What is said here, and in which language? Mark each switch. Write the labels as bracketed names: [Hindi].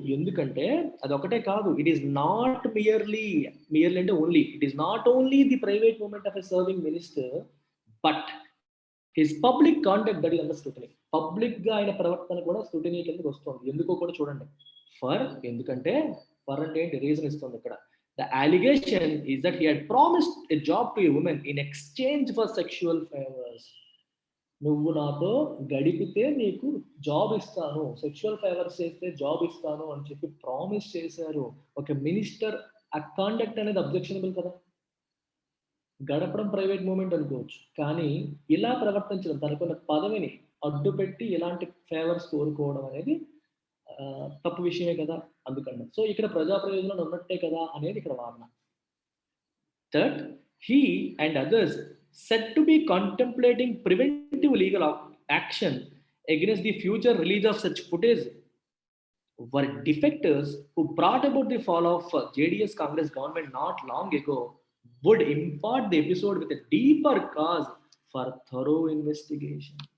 [Telugu] ఎందుకంటే అది ఒకటే కాదు, [English] It is not merely అంటే only, it is not only the private moment of a serving minister, but his public conduct that is under scrutiny. [Telugu] Public గా ఆయన ప్రవర్తన కూడా స్క్రూటనీ కిందకి వస్తుంది. ఎందుకో కూడా చూడండి. ఎందుకంటే అంటే ఏంటి, రీజన్ ఇస్తుంది ఇక్కడ. [English] The allegation is that he had promised a job to a woman in exchange for sexual favors. [Telugu] నువ్వు నాతో గడిపితే నీకు జాబ్ ఇస్తాను, సెక్షువల్ ఫేవర్స్ చేస్తే జాబ్ ఇస్తాను అని చెప్పి ప్రామిస్ చేశారు. ఒక మినిస్టర్ ఆ కాండక్ట్ అనేది అబ్జెక్షనబుల్ కదా. గడపడం ప్రైవేట్ మూమెంట్ అనుకోవచ్చు, కానీ ఇలా ప్రవర్తించడం, తనకున్న పదవిని అడ్డుపెట్టి ఇలాంటి ఫేవర్స్ కోరుకోవడం అనేది తప్పు విషయమే కదా. అందుకని సో ఇక్కడ ప్రజా ప్రయోజనాలు ఉన్నట్టే కదా అనేది ఇక్కడ వాదన. [English] That he and others said to be contemplating preventive legal action against the future release of such footage were defectors who brought about the fall of JDS Congress government not long ago, would impart the episode with a deeper cause for thorough investigation.